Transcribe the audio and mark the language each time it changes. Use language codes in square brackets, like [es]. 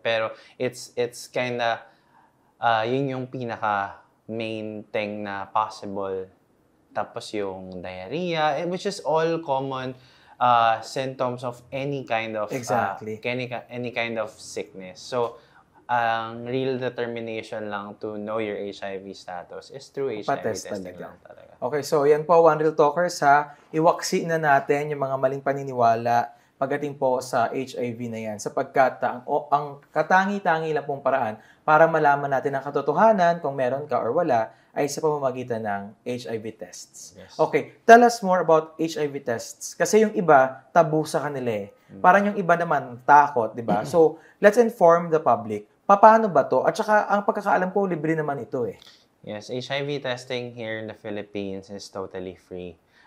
[tl] Pero [en] it's kinda [tl] yun yung pinaka main thing na possible. Tapos yung [en] diarrhea, which is all common symptoms of any kind of any kind of sickness. So, ang real determination lang to know your HIV status is through HIV testing [tl] lang talaga. Okay, so yan po, One Real Talkers iwaksi na natin yung mga maling paniniwala pagdating po sa HIV na yan sapagkat ang katangi-tangi lang pong paraan para malaman natin ang katotohanan kung meron ka or wala ay sa pamamagitan ng HIV tests. [en] Yes. Okay, tell us more about HIV tests. [tl] Kasi yung iba, tabu sa kanila Parang yung iba naman, takot, di ba? [en] So, let's inform the public. [tl] Paano ba to? At saka, ang pagkakaalam ko, libre naman ito [en] Yes, HIV testing here in the Philippines is totally free.